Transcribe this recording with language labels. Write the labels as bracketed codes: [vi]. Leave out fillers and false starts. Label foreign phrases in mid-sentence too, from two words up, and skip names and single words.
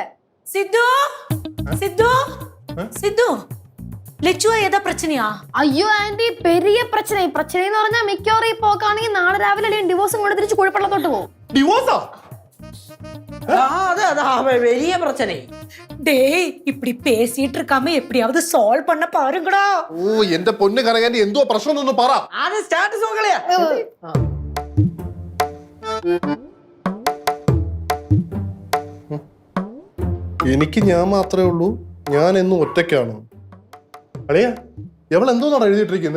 [ml] സിദ്ധു, സിദ്ധു, സിദ്ധു, ലച്ചുവ ഏതാ പ്രശ്നയാ? അയ്യോ ആന്റി, പെരിയ പ്രശ്നം. പ്രശ്നം എന്ന് പറഞ്ഞാൽ മിക്കവാറും ഈ പോക്കാണെങ്കിൽ നാളെ രാവിലെ ഡിവോഴ്സും കൊണ്ട് തിരിച്ച് കുഴപ്പമുള്ളത്തോട്ട് പോകും. ഡിവോഴ്സാ? വലിയ പ്രശ്നം. [ta] டேய் இப்படி பேசிட்டு இருக்காம எப்படியாவது சால்வ் பண்ண பாருங்கடா. [ml] ഓ, എന്റെ പൊന്ന് കനകാന്റി, എന്തോ പ്രശ്നം എന്നൊന്ന് പറ. ആദ്യം സ്റ്റാറ്റസ് നോക്കളയാ. എനിക്ക് ഞാൻ മാത്രമേ ഉള്ളൂ? ഞാൻ എന്നും ഒറ്റയ്ക്കാണ്. അളിയാ, എവൾ എന്തോന്നാണ് എഴുതിയിട്ടിരിക്കുന്നത്?